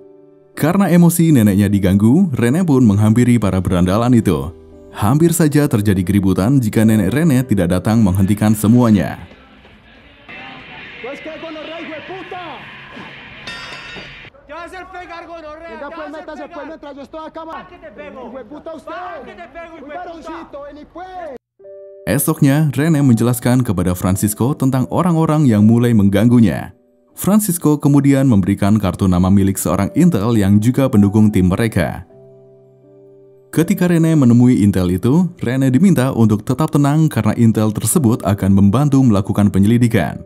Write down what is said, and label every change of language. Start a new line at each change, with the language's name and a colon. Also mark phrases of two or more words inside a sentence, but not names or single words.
Indonesian: Karena emosi neneknya diganggu, Rene pun menghampiri para berandalan itu. Hampir saja terjadi keributan jika nenek Rene tidak datang menghentikan semuanya.
Spanish: Ya pues metas, yo estoy acá, man. Puta usted. Un varoncito, vení pues.
Indonesian: Esoknya, Rene menjelaskan kepada Francisco tentang orang-orang yang mulai mengganggunya. Francisco kemudian memberikan kartu nama milik seorang intel yang juga pendukung tim mereka. Ketika Rene menemui intel itu, Rene diminta untuk tetap tenang karena intel tersebut akan membantu melakukan penyelidikan.